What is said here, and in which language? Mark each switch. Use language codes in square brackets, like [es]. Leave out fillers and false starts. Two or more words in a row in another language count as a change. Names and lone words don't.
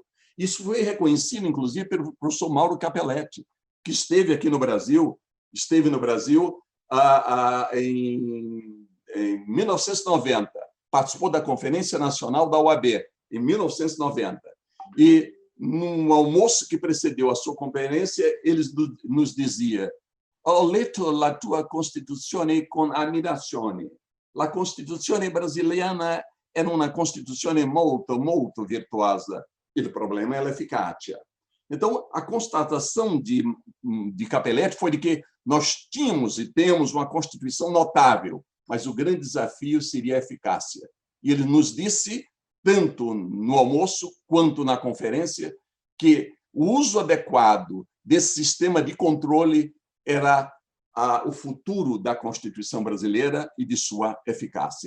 [pt] Isso foi reconhecido, inclusive, pelo professor Mauro Capelletti, que esteve no Brasil em 1990, participou da Conferência Nacional da OAB, em 1990. E, num almoço que precedeu a sua conferência, ele nos dizia: [it] ho letto la tua Costituzione con ammirazione. La Costituzione brasiliana era una Costituzione molto, molto virtuosa. Il problema [pt] é a eficácia. Então, a constatação de Capelletti foi de que nós tínhamos e temos uma Constituição notável, mas o grande desafio seria a eficácia. E ele nos disse, tanto no almoço quanto na conferência, que o uso adequado desse sistema de controle era o futuro da Constituição brasileira e de sua eficácia.